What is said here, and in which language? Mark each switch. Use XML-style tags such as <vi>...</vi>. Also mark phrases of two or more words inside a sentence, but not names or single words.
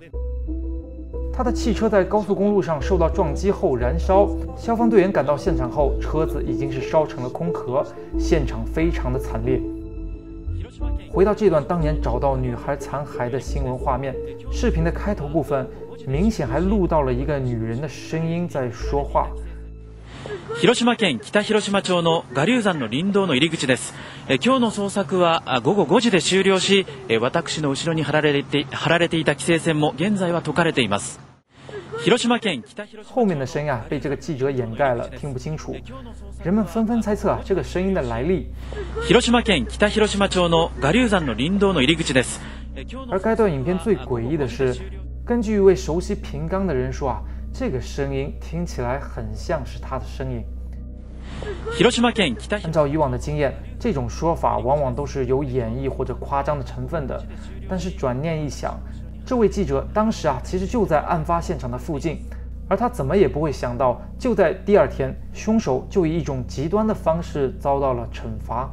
<zh>他的汽车在高速公路上受到撞击后燃烧，消防队员赶到现场后，车子已经是烧成了空壳，现场非常的惨烈。回到这段当年找到女孩残骸的新闻画面，视频的开头部分明显还录到了一个女人的声音在说话。</zh> <ja>広島県北広島町の我流山の林道の入り口です。今日の捜索は午後5時で終了し、私の後ろに張られていた規制線も現在は解かれています。広島県北広島</ja> <zh>后面的声音被这个记者掩盖了，听不清楚。人们纷纷猜测这个声音的来历。</zh> <ja>広島県北広島町の我流山の林道の入り口です。</ja> <zh>而该段影片最诡异的是，根据一位熟悉平冈的人说这个声音听起来很像是他的声音。按照以往的经验，这种说法往往都是有演绎或者夸张的成分的。但是转念一想，这位记者当时其实就在案发现场的附近，而他怎么也不会想到，就在第2天，凶手就以一种极端的方式遭到了惩罚。</zh>